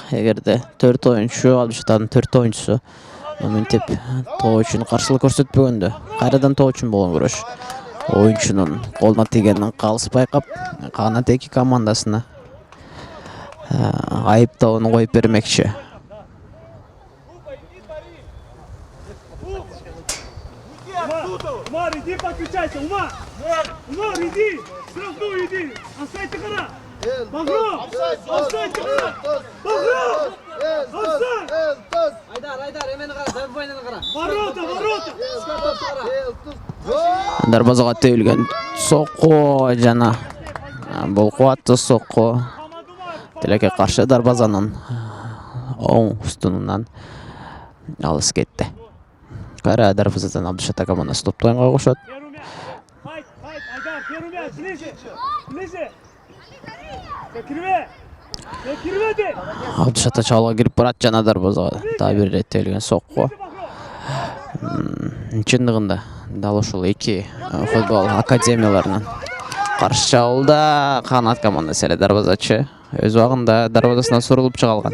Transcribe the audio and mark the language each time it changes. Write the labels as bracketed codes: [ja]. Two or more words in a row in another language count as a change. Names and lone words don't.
[ky] Эгерде 4 оюнчу, Абдышатанын 4 оюнчусу мынтип тоо үчүн каршылык көрсөтпөгөндө, кайрадан тоо үчүн болгон күрөш оюнчунун колуна тийгенин калыс байкап, Каган Атейки командасына айыптоонун коюп бермекчи. [ru] Умар, иди подключайся, Умар! Умар, иди! Сразу иди! Оставьте кара! Багров! Оставьте кара! Багров! Оставь! [ky] Айдар, эмени кара, забойнаны кара. [ru] Ворота! [ky] Дарбазага тегилген сокко жана бул кубаттуу сокко тилекке каршы дарбазанын оң устунунан алыс кетти. Кайра дарбазадан Абдышата командасы топту оюнга кошот. [ru] Айдар, первый мяч, ближе! [ky] Абдышата чабуулга кирип барат жана дарбазага дагы бир ирет тегилген сокко. Чындыгында дал ушул эки футбол академияларынын каршы чабуулда Канат командасы эле дарбазачы өз убагында дарбазасынан сурулуп чыга алган.